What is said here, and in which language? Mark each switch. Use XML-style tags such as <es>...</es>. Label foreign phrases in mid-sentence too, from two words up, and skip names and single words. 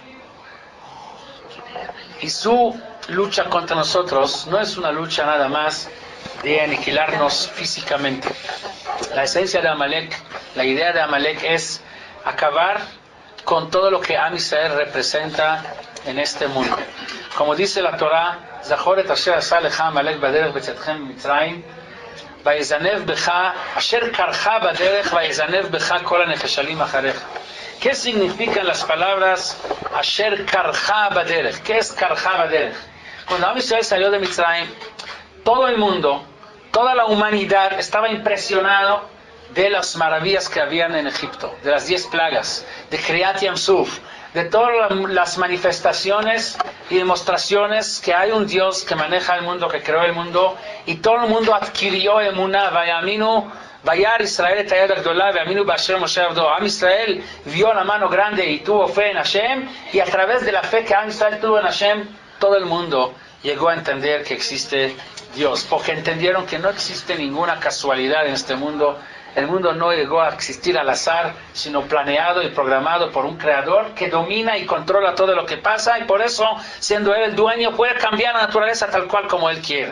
<es>Y su lucha contra nosotros no es una lucha nada más de aniquilarnos físicamente. La esencia de Amalek, la idea de Amalek es acabar con todo lo que Am Israel representa en este mundo. Como dice la Torah,</es> <he>זכור את אשר עשה לך עמלק בדרך בצאתכם מצרים, ויזנב בך אשר קרך בדרך ויזנב בך כל הנחשלים אחריך.</he> <es>¿Qué significan las palabras</es> <he>אשר קרך בדרך?</he> <es>¿Qué es</es> <he>קרך בדרך?</he> <es>Cuando Am Israel salió de Mitzrayim, todo el mundo, toda la humanidad estaba impresionado de las maravillas que habían en Egipto, de las 10 plagas, de Kriyat Yamsuf, de todas las manifestaciones y demostraciones que hay un Dios que maneja el mundo, que creó el mundo, y todo el mundo adquirió emuná,</es> <he>ויאמינו, וירא ישראל את היד הגדולה, ויאמינו בה' משה עבדו.</he> <es>Am Israel vio la mano grande y tuvo fe en Hashem, y a través de la fe que Am Israel tuvo en Hashem, todo el mundo llegó a entender que existe Dios, porque entendieron que no existe ninguna casualidad en este mundo. El mundo no llegó a existir al azar, sino planeado y programado por un creador que domina y controla todo lo que pasa, y por eso, siendo él el dueño, puede cambiar la naturaleza tal cual como él quiere.</es>